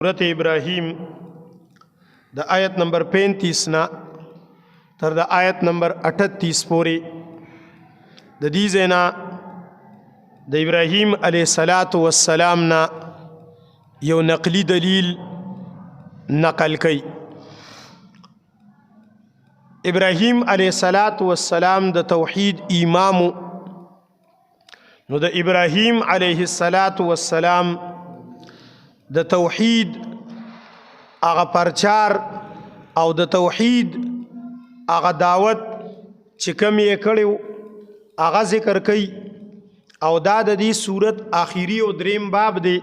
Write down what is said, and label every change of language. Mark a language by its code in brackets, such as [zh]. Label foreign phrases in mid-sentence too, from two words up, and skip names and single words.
[brh] سورت ابراہیم دا آیت نمبر 35 نا تر دا آیت نمبر 38 پوری دا دیزینا دا ابراہیم علیہ السلام نا یو نقلی دلیل نقل کئی. [ps] ابراہیم علیہ السلام [brh] دا توحید امامو [ps] نو دا ابراہیم علیہ السلام د توحید هغه پرچار او د توحید هغه دعوت چې کوم یې کړو هغه ذکر کوي او دا د دې صورت آخري او دریم باب دی.